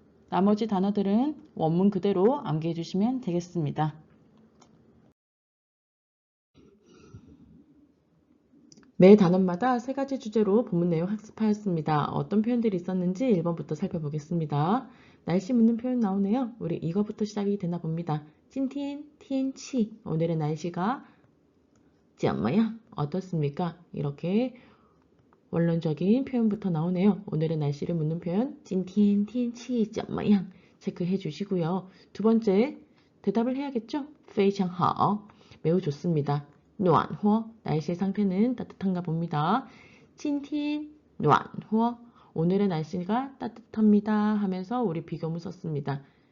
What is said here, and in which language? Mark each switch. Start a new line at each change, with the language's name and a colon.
Korean: 나머지 단어들은 원문 그대로 암기해 주시면 되겠습니다. 매 단원마다 세 가지 주제로 본문 내용 학습하였습니다. 어떤 표현들이 있었는지 1번부터 살펴보겠습니다. 날씨 묻는 표현 나오네요. 우리 이거부터 시작이 되나 봅니다. 今天天气 오늘의 날씨가 怎么样 어떻습니까? 이렇게 원론적인 표현부터 나오네요. 오늘의 날씨를 묻는 표현
Chinese: 今天天气怎么样
Korean: 체크해 주시고요. 두 번째 대답을 해야겠죠? 非常好 매우 좋습니다. 暖和 날씨의 상태는 따뜻한가 봅니다.
Chinese: 今天暖和
Korean: 오늘의 날씨가 따뜻합니다 하면서 우리 비교문 썼습니다.